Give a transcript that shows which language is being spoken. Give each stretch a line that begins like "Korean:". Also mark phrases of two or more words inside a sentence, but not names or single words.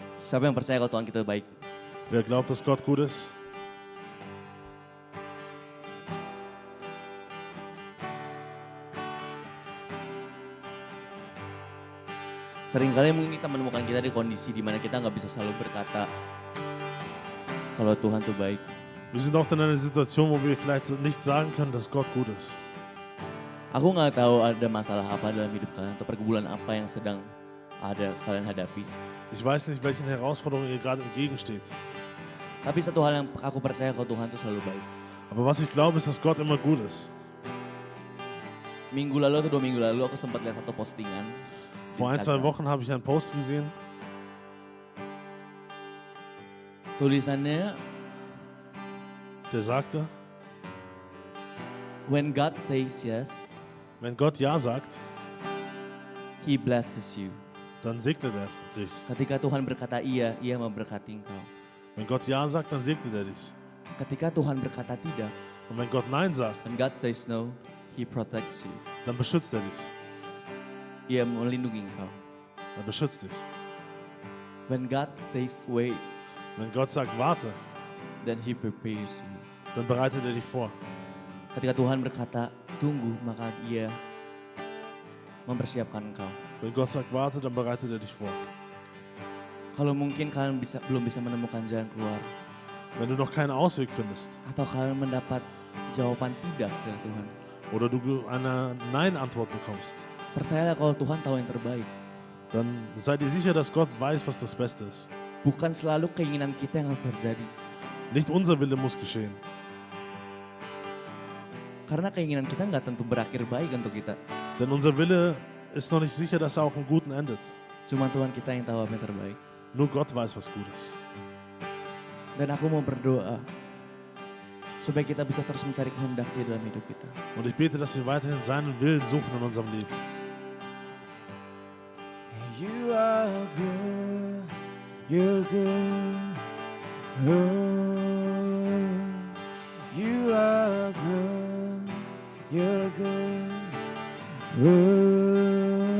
Indonesian: Siapa yang percaya kalau Tuhan kita baik?
German: Wer glaubt, dass Gott gut ist?
Indonesian: Seringkali mungkin kita menemukan kita di kondisi di mana kita nggak bisa selalu berkata kalau Tuhan tuh baik.
German: Wir sind oft in einer Situation, wo wir vielleicht nicht sagen können, dass Gott gut ist.
Indonesian: Aku nggak tahu ada masalah apa dalam hidup kalian atau pergumulan apa yang sedang ada kalian hadapi.
German: Ich weiß nicht, welchen Herausforderungen ihr gerade entgegensteht.
Indonesian: Tapi satu hal yang aku percaya kalau Tuhan tuh selalu baik.
German: Aber was ich glaube, ist, dass Gott immer gut ist.
Indonesian: Minggu lalu atau 2 minggu lalu aku sempat lihat satu postingan.
German: Vor 1-2 Wochen habe ich einen Post gesehen.
Indonesian: Tulisannya,
German: Der sagte,
English: when God says yes,
German: wenn Gott Ja sagt,
English: He blesses you.
German: dann segnet er dich.
Indonesian: Ketika Tuhan berkata iya, Ia memberkati engkau.
German: Wenn Gott Ja sagt, dann segnet er dich.
Indonesian: Ketika Tuhan berkata tidak,
German: Und wenn Gott Nein sagt,
English: when God says no, He protects you.
German: dann beschützt er dich.
Indonesian: Ia melindungi engkau.
German: Er beschützt dich.
English: When God says wait,
German: Wenn Gott sagt, warte,
English: then He prepares you.
German: dann bereitet er dich vor.
Indonesian: Ketika Tuhan berkata tunggu, maka Ia mempersiapkan engkau.
German: Wenn Gott sagt, warte, dann bereitet er dich vor.
Indonesian: Kalau mungkin kalian belum bisa menemukan jalan keluar,
German: Wenn du noch keinen Ausweg findest
Indonesian: atau kalian mendapat jawaban tidak dari Tuhan,
German: oder du eine Nein-Antwort bekommst,
Indonesian: percayalah kalau Tuhan tahu yang terbaik.
German: dann sei dir sicher, dass Gott weiß, was das Beste ist.
Indonesian: Bukan selalu keinginan kita yang harus terjadi.
German: Nicht unser Wille muss geschehen.
Indonesian: Karena keinginan kita nggak tentu berakhir baik untuk kita.
German: Denn unser Wille ist noch nicht sicher, dass er auch im Guten endet.
Indonesian: Cuma Tuhan kita yang tahu apa yang terbaik.
German: Nur Gott weiß, was gut ist.
Indonesian: Dan aku mau berdoa supaya kita bisa terus mencari kehendak Dia dalam hidup kita.
German: Und ich bete, dass wir weiterhin seinen Willen suchen in unserem Leben.
English: You are good, you're good, oh. You are good, you're good, oh.